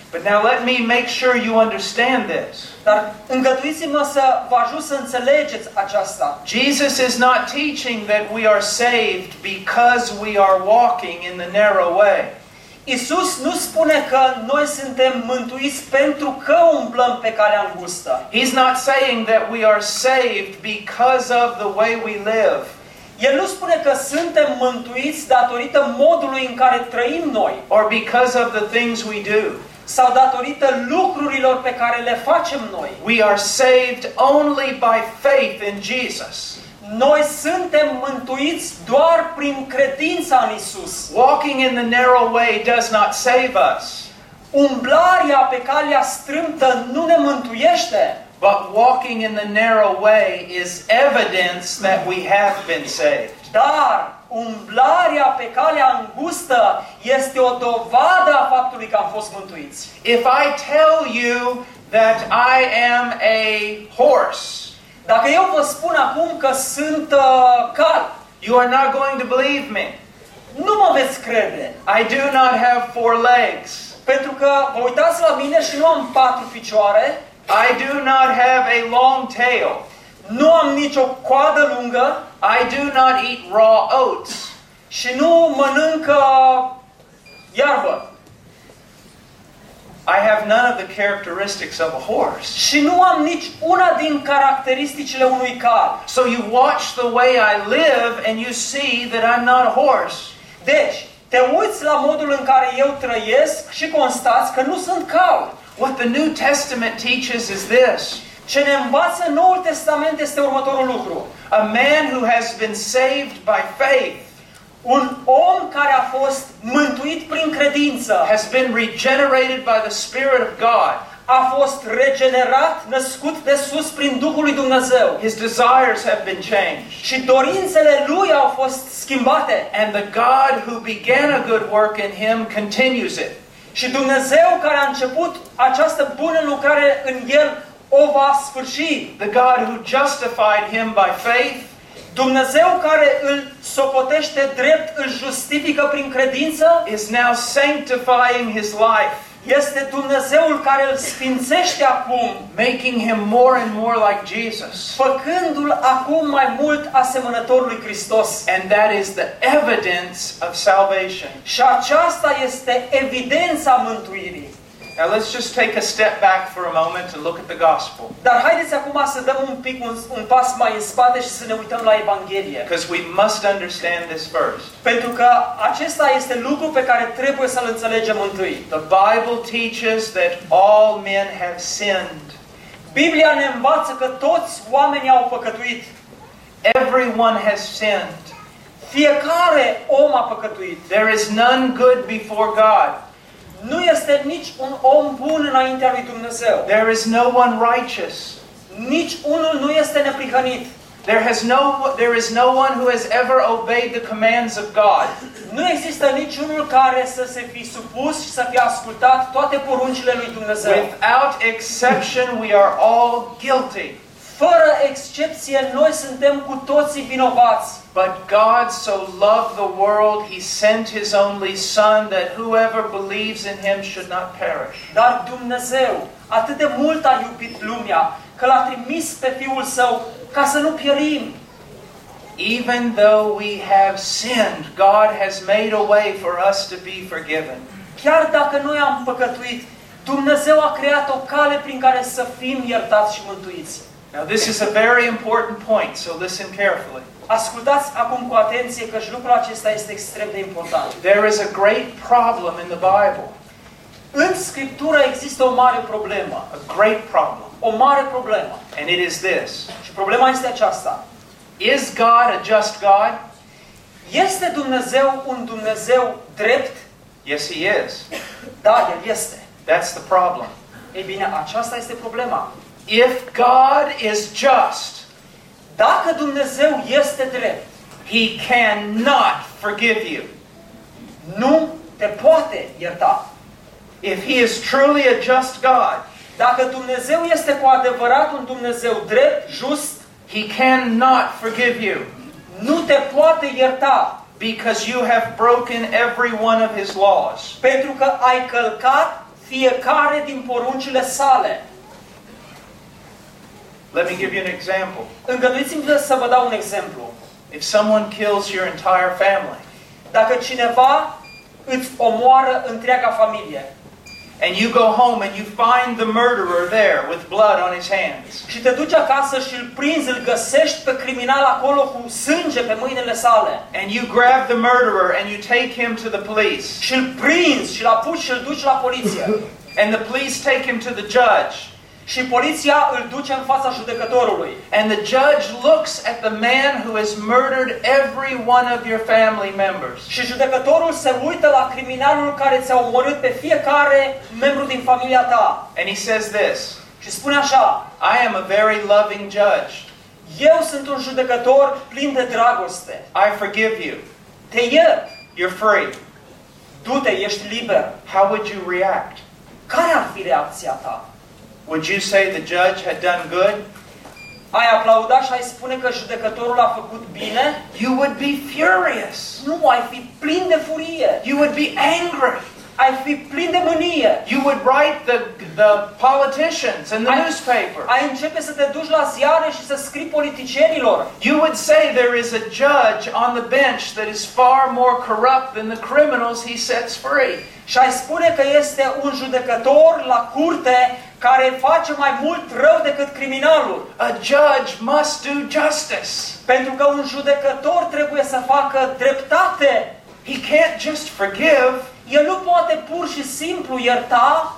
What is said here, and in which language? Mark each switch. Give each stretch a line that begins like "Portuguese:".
English: But now let me make sure you understand this.
Romanian: Dar îngăduiți-mă să vă ajut să înțelegeți aceasta.
English: Jesus is not teaching that we are saved because we are walking in the narrow way.
Romanian: Iisus nu spune că noi suntem mântuiți pentru că umblăm pe calea îngustă.
English: He's not saying that we are saved because of the way we live.
Romanian: El nu spune că suntem mântuiți datorită modului în care trăim noi.
English: Or because of the things we do.
Romanian: Sau datorită lucrurilor pe care le facem noi.
English: We are saved only by faith in Jesus.
Romanian: Noi suntem mântuiți doar prin credința în Iisus.
English: Walking in the narrow way does not save us.
Romanian: Umblarea pe calea strâmtă nu ne mântuiește.
English: But walking in the narrow way is evidence that we have been saved.
Romanian: Dar umblarea pe calea îngustă este o dovadă a faptului că am fost mântuiți.
English: If I tell you that I am a horse,
Romanian: dacă eu vă spun acum că sunt cal,
English: you are not going to believe me.
Romanian: Nu mă veți crede.
English: I do not have four legs.
Romanian: Pentru că vă uitați la mine și nu am patru picioare.
English: I do not have a long tail.
Romanian: Nu am nicio coadă lungă.
English: I do not eat raw oats.
Romanian: Și nu mănânc iarbă.
English: I have none of the characteristics of a horse.
Romanian: Și nu am nici una din caracteristicile unui cal.
English: So you watch the way I live and you see that I'm not a horse.
Romanian: Deci, te uiți la modul în care eu trăiesc și constați că nu sunt cal.
English: What the New Testament teaches is this.
Romanian: Ce ne învață Noul Testament este următorul lucru.
English: A man who has been saved by faith.
Romanian: Un om care a fost mântuit prin credință
English: has been regenerated by the Spirit of God.
Romanian: A fost regenerat, născut de sus prin Duhul lui Dumnezeu.
English: His desires have been changed.
Romanian: Și dorințele lui au fost schimbate.
English: And the God who began a good work in him continues it.
Romanian: Și Dumnezeu care a început această bună lucrare în el o va sfârși.
English: The God who justified him by faith.
Romanian: Dumnezeu care îl socotește drept, îl justifică prin credință,
English: is now sanctifying his life.
Romanian: Este Dumnezeul care îl sfințește acum,
English: making him more and more like Jesus.
Romanian: Făcându-l acum mai mult asemănător lui Hristos.
English: And that is the evidence of salvation.
Romanian: Și aceasta este evidența mântuirii.
English: Now let's just take a step back for a moment and look at the gospel.
Romanian: Dar haideți acum să dăm un pic un pas mai în spate și să ne uităm la Evanghelie.
English: Because we must understand this first.
Romanian: Pentru că acesta este lucrul pe care trebuie să-l înțelegem întâi.
English: The Bible teaches that all men have sinned.
Romanian: Biblia ne învață că toți oamenii au păcătuit.
English: Everyone has sinned.
Romanian: Fiecare om a păcătuit.
English: There is none good before God.
Romanian: Nu este nici un om bun înaintea lui Dumnezeu.
English: There is no one righteous.
Romanian: Nici unul nu este neprihănit.
English: There is no one who has ever obeyed the commands of God.
Romanian: Nu există nici unul care să se fi supus și să fi ascultat toate poruncile lui Dumnezeu.
English: Without exception, we are all guilty.
Romanian: Fără excepție, noi suntem cu toții vinovați.
English: But God so loved the world, he sent his only son, that whoever believes in him should not perish.
Romanian: Dar Dumnezeu atât de mult a iubit lumea, că l-a trimis pe Fiul Său ca să nu pierim.
English: Even though we have sinned, God has made a way for us to be forgiven.
Romanian: Chiar dacă noi am păcătuit, Dumnezeu a creat o cale prin care să fim iertați și mântuiți.
English: Now this is a very important point, so listen carefully.
Romanian: Ascultați acum cu atenție, căci lucrul acesta este extrem de important.
English: There is a great problem in the Bible.
Romanian: În Scriptură există o mare problemă.
English: A great problem.
Romanian: O mare problemă.
English: And it is this.
Romanian: Și problema este aceasta.
English: Is God a just God?
Romanian: Este Dumnezeu un Dumnezeu drept?
English: Yes, he is.
Romanian: Da, el este.
English: That's the problem.
Romanian: Ei bine, aceasta este problema.
English: If God is just,
Romanian: dacă Dumnezeu este drept,
English: he cannot forgive you.
Romanian: Nu te poate ierta.
English: If he is truly a just God,
Romanian: dacă Dumnezeu este cu adevărat un Dumnezeu drept, just,
English: he cannot forgive you.
Romanian: Nu te poate ierta.
English: Because you have broken every one of his laws.
Romanian: Pentru că ai călcat fiecare din poruncile sale.
English: Let me give you an example.
Romanian: Îngăduiți-mi să vă dau un exemplu.
English: If someone kills your entire family,
Romanian: dacă cineva îți omoară întreaga familie,
English: and you go home and you find the murderer there with blood on his hands,
Romanian: și te duci acasă și îl prinzi, îl găsești pe criminal acolo cu sânge pe mâinile sale,
English: and you grab the murderer and you take him to the police,
Romanian: și îl prinzi, și îl apuci, și îl duci la poliție,
English: and the police take him to the judge,
Romanian: și poliția îl duce în fața judecătorului.
English: And the judge looks at the man who has murdered every one of your family members.
Romanian: Și judecătorul se uită la criminalul care ți-a omorât pe fiecare membru din familia ta.
English: And he says this.
Romanian: Și spune așa.
English: I am a very loving judge.
Romanian: Eu sunt un judecător plin de dragoste.
English: I forgive you.
Romanian: Te iert.
English: You're free.
Romanian: Du-te, ești liber.
English: How would you react?
Romanian: Care ar fi reacția ta?
English: Would you say the judge had done good?
Romanian: Ai aplauda și ai spune că judecătorul a făcut bine?
English: You would be furious.
Romanian: Nu, ai fi plin de furie.
English: You would be angry.
Romanian: Ai fi plin de mânie.
English: You would write the politicians and the newspaper.
Romanian: Ai începe să te duci la ziare și să scrii politicienilor.
English: You would say there is a judge on the bench that is far more corrupt than the criminals he sets free.
Romanian: Și ai spune că este un judecător la curte care face mai mult rău decât criminalul.
English: A judge must do justice.
Romanian: Pentru că un judecător trebuie să facă dreptate.
English: He can't just forgive.
Romanian: El nu poate pur și simplu ierta.